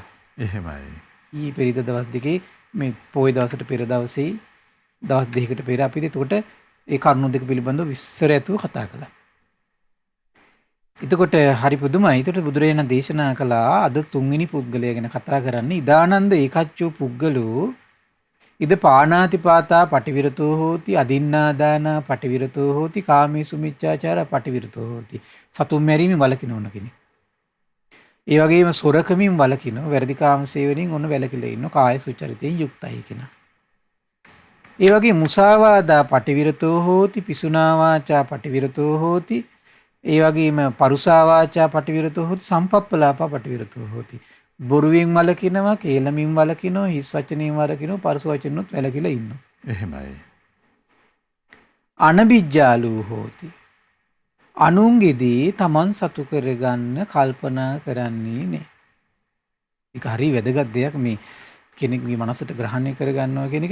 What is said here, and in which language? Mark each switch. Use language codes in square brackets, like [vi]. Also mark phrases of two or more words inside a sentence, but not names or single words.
[si] එහෙමයි. ඊ පෙරිද දවස් දෙකේ මේ පොයි දවසට පෙර දවසේ දවස් දෙකකට පෙර අපි එතකොට ඒ කරුණු දෙක පිළිබඳව විස්තර ඇතුව කතා කළා. එතකොට හරි පුදුමයි. එතකොට බුදුරජාණන් දේශනා කළා අද තුන්වෙනි පුද්ගලයා ගැන කතා කරන්නේ [pi] ඉදානන්ද ඒකච්චෝ පුද්ගලෝ ඉද පානාතිපාතා පටිවිරතෝ හෝති අදින්නාදානා පටිවිරතෝ හෝති කාමේසු මිච්ඡාචාර පටිවිරතෝ හෝති. [si] සතුන් මැරීමෙන් වළකින ඕන කෙනෙක්. ඒ වගේම සොරකමින් වළකින වැරදි කාම සේවනයෙන් ඔන්න වැළකීලා ඉන්න කාය සුචරිතයෙන් යුක්තයි කෙනා. ඒ වගේ [pi] මුසාවාදා පටිවිරතෝ හෝති පිසුනා වාචා පටිවිරතෝ හෝති [si] ඒ වගේම [pi] පරුසා වාචා පටිවිරතෝ හෝති සම්පප්පලාපා පටිවිරතෝ හෝති. [si] බොරුවෙන් වළකිනවා, කේලමින් වළකිනවා, හිස් වචනෙන් වළකිනවා, පරුස වචනෙන්වත් වැළකීලා ඉන්නවා. එහෙමයි. [pi] අනබිජ්ජාලූ හෝති. [si] අනුන්ගේදී තමන් සතු කරගන්න කල්පනා කරන්නේ නැහැ. ඒක හරි වැදගත් දෙයක් මේ කෙනෙක්ගේ මනසට ග්‍රහණය කරගන්නවා කියන එක.